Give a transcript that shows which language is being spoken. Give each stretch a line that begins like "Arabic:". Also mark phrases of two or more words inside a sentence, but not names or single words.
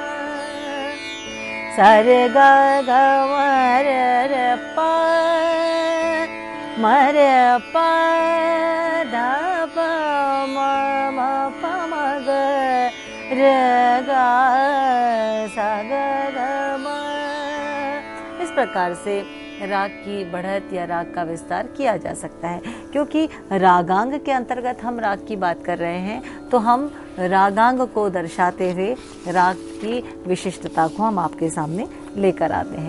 Hindi: सा रे ग ग म रे प म रे प धा प म प म ग रे ग सा ग ग म। इस प्रकार से राग की बढ़त या राग का विस्तार किया जा सकता है। क्योंकि रागांग के अंतर्गत हम राग की बात कर रहे हैं तो हम रागांग को दर्शाते हुए राग की विशिष्टता को हम आपके सामने लेकर आते हैं।